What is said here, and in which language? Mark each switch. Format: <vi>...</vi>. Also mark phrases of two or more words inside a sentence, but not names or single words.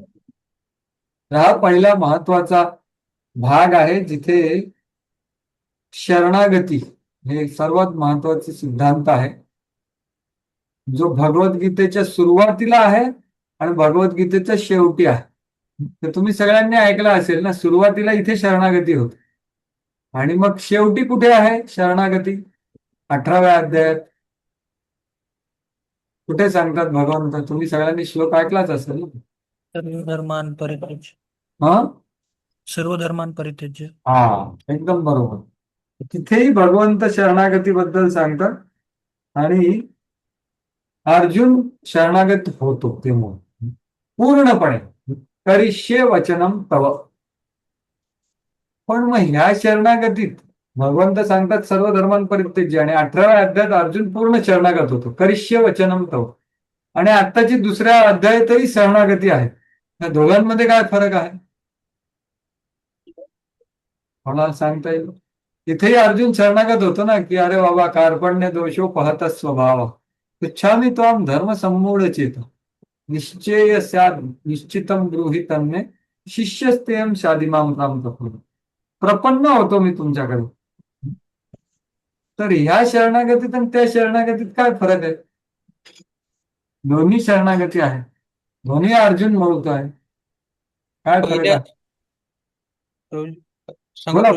<mr>हा पहिला महत्वाचा भाग आहे जिथे शरणागती हे सर्वात महत्वाचे सिद्धांत आहे, जो भगवद्गीतेच्या सुरुवातीला आहे आणि भगवद्गीतेच्या शेवटी आहे. तर तुम्ही सगळ्यांनी ऐकलं असेल ना, सुरुवातीला इथे शरणागती होते आणि मग शेवटी कुठे आहे शरणागती, 18व्या अध्यायात. कुठे सांगतात भगवंत, तुम्ही सगळ्यांनी श्लोक ऐकलाच असेल ना.</mr> <sa>सर्व धर्मान परित्यज्य.</sa> <mr>हा</mr> <sa>सर्व धर्मान परित्यज्य.</sa> <mr>हा, एकदम बरोबर. तिथेही भगवंत शरणागतीबद्दल सांगतात आणि अर्जुन शरणागत होतो तेव्हा पूर्णपणे</mr> <sa>करिष्ये वचनम तव.</sa> <mr>पण मग ह्या शरणागतीत भगवंत सांगतात</mr> <sa>सर्व धर्मान परित्यज्य,</sa> <mr>आणि 18व्या अध्यायात अर्जुन पूर्ण शरणागत होतो,</mr> <sa>करिष्ये वचनम तव.</sa> <mr>आणि आत्ताची दुसऱ्या अध्यायातही शरणागती आहे. या दोघांमध्ये काय फरक आहे मला सांगता येईल? इथेही अर्जुन शरणागत होतो ना, की अरे बाबा</mr> <sa>कार्पण्य दोषो पाहता स्वभाव पृच्छामि त्वां धर्म सम्मूढ चेत निश्चय स्यात् निश्चितम ब्रूहि तन्मे शिष्यस्तेयम शादिमाम प्राम प्रपन्न</sa> <mr>होतो मी तुमच्याकडे. तर ह्या शरणागतीत आणि त्या शरणागतीत काय फरक आहे? दोन्ही शरणागती आहे, दोन्ही अर्जुन म्हणतो आहे. काय फरक पहिल्या आहे? प्रभू- सांगू बोला.</mr>